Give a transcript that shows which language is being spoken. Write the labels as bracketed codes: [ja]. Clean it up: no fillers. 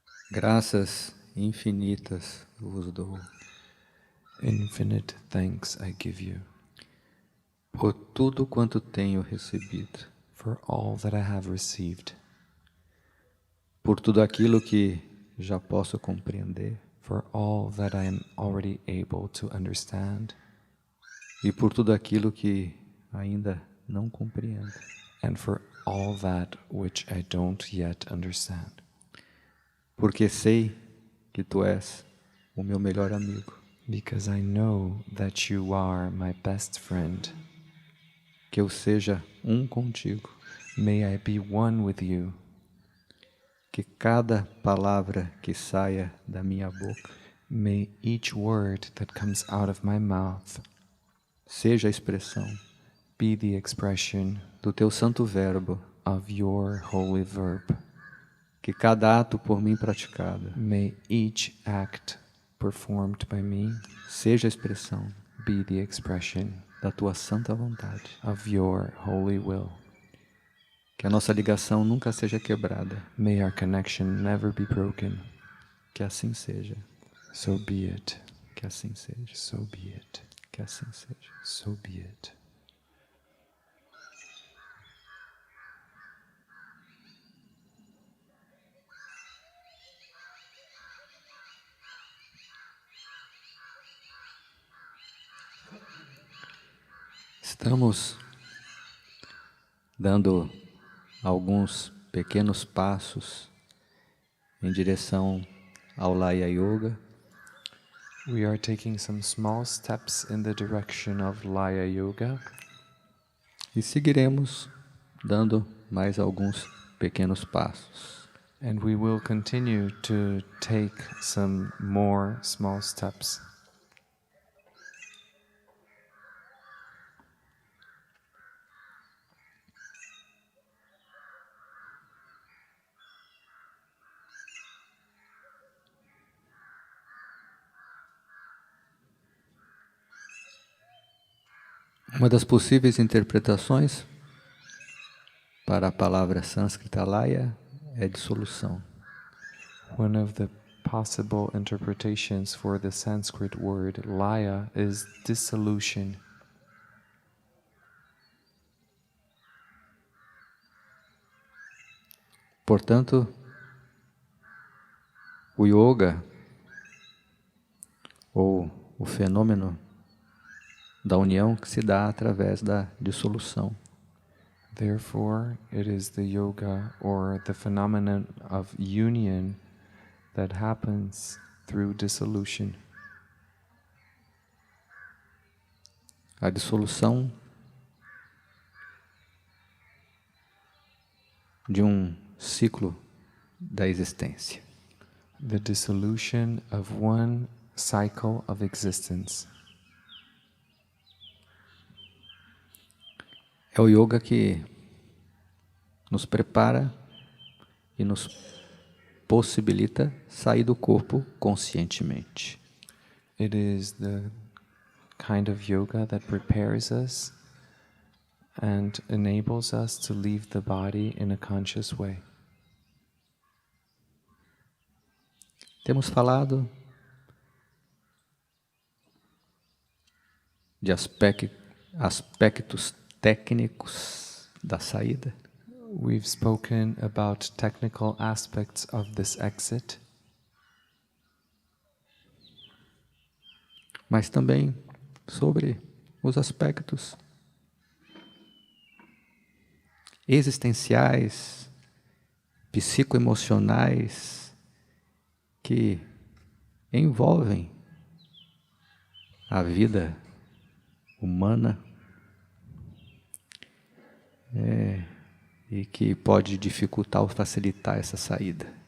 [pt] Graças infinitas vos dou. [en] Infinite thanks I give you [pt] Por tudo quanto tenho recebido. [en] for all that I have received, [pt] Por tudo aquilo que já posso compreender. [en] for all that I am already able to understand, [pt] E por tudo aquilo que ainda não compreendo. [en] and for all that which I don't yet understand. [pt] Porque sei que tu és o meu melhor amigo. [en] Because I know that you are my best friend. [pt] Que eu seja um contigo. [en] May I be one with you. [pt] Que cada palavra que saia da minha boca [en] May each word that comes out of my mouth [pt] seja a expressão [en] be the expression [pt] do teu santo verbo. [en] of your holy verb. [pt] Que cada ato por mim praticado [en] May each act performed by me [pt] seja a expressão [en] be the expression [pt] da tua santa vontade. [en] of your holy will. [pt] Que a nossa ligação nunca seja quebrada. [en] May our connection never be broken. [pt] Que assim seja. [en] So be it. [pt] Que assim seja. [en] So be it. [pt] Que assim seja. [en] So be it. [pt] Estamos dando alguns pequenos passos em direção ao Laya Yoga. [en] We are taking some small steps in the direction of Laya Yoga, [pt] E seguiremos dando mais alguns pequenos passos. [en] and we will continue to take some more small steps. [pt] Uma das possíveis interpretações para a palavra sânscrita Laya é dissolução. [en] One of the possible interpretations for the Sanskrit word Laya is dissolution. [pt] Portanto, o yoga, ou o fenômeno da união que se dá através da dissolução. [en] Therefore, it is the yoga or the phenomenon of union that happens through dissolution. [pt] A dissolução de um ciclo da existência. [en] The dissolution of one cycle of existence. [pt] É o yoga que nos prepara e nos possibilita sair do corpo conscientemente. [en] It is the kind of yoga that prepares us and enables us to leave the body in a conscious way. [pt] Temos falado de aspectos técnicos da saída. [en] We've spoken about technical aspects of this exit, mas também sobre os aspectos existenciais, psicoemocionais que envolvem a vida humana e que pode dificultar ou facilitar essa saída.